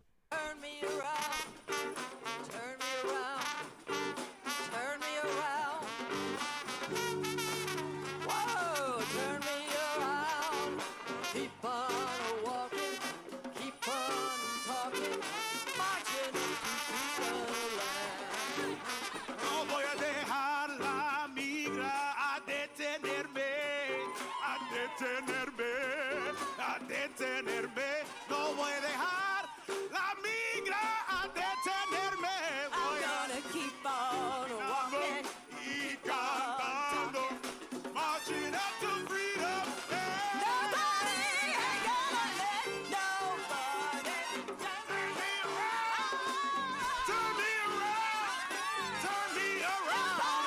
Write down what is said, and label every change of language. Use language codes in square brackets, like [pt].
[en] Turn me around, turn me around, turn me around. Whoa, turn me around. Keep on walking, keep on talking, marching to land. [es] No voy a dejar la migra a detenerme, a detenerme, a detenerme. No voy a dejar la migra a detenerme. [en] I'm gonna keep on walking, [es] Y cantando, [en] marching up to freedom. nobody ain't gonna let nobody turn me around. Turn me around, turn me around.